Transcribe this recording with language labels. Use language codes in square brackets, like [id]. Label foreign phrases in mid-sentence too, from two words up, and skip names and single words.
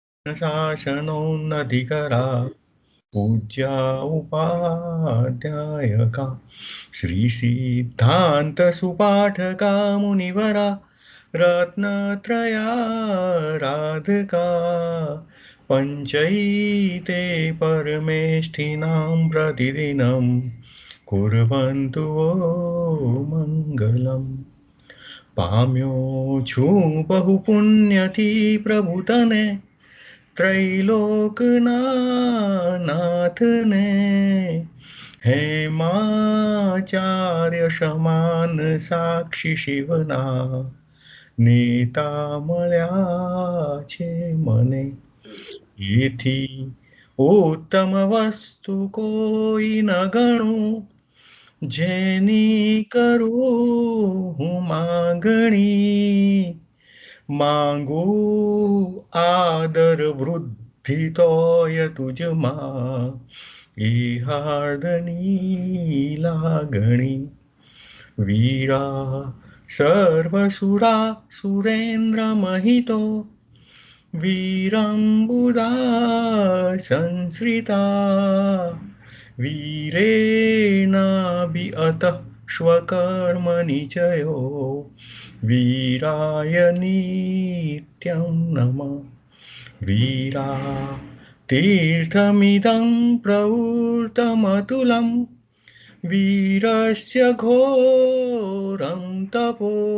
[sa] शासनोन्नतिकरा पूज्या उपाध्यायका श्रीसिद्धान्तसुपाठका मुनिवरा रत्नत्रयाराधका पञ्चैते परमेष्ठिनां प्रतिदिनं कुर्वन्तु वो मङ्गलम् [gu] પામ્યો છું બહુ પુણ્યથી પ્રભુતને ત્રૈલોકનાથને હેમાચાર્ય સમાન સાક્ષી શિવના નેતા મળ્યા છે મને એથી ઉત્તમ વસ્તુ કોઈ ન ગણું જેની કરું હું માંગણી માંગુ આદર વૃદ્ધિ તોય તુજમાં એ હાર્દની લાગણી [sa] વીરા સર્વસુરા સુરેન્દ્ર મહિતો વીરંબુદા સંશ્રિતા वीरेणाभि अतः स्वकर्म निचयो वीराय नित्यं नमः वीरा तीर्थमिदं प्रवृत्तमतुलं वीरस्य घोरं तपो